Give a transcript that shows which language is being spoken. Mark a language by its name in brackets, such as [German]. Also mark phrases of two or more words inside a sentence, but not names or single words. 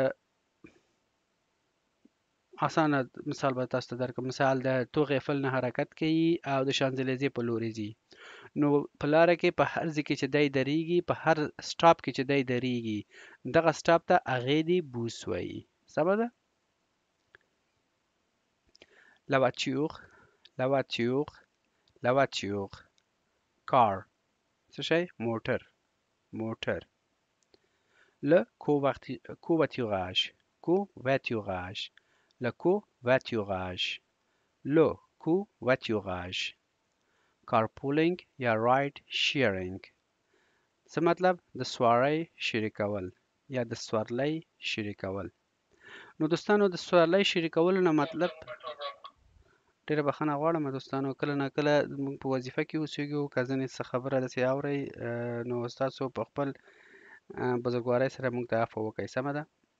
[Pashto] اسانه مثال به تاسو ته درکړم مثال د توغ ایفل نه حرکت کوي او د شانزلیزې په لوري ځي نو په لاره کې په هر ځای کې چې دی درېږي په هر سټاپ کې چې دی درېږي دغه سټاپ ته هغې د بوس وایي سمه ده [French] la voiture la voiture la voiture car [Pashto] څه شی موټر موټر [French] le covoiturage covoiturage le covoiturage le [Pashto] covoiturage carpooling یا [English] ride sharing [Pashto] څه مطلب د سوارۍ شریکول یا د سورلۍ شریکول نو دوستانو د سورلۍ شریکولو نه مطلب ډیره بخښنه غواړم دوستانو کله نه کله موږ په وظیفه کې اوسېږو که ځینې څه خبره داسې اورئ نو ستاسو په خپل بزرګوارۍ سره موږ ته عفو وکړئ سمه ده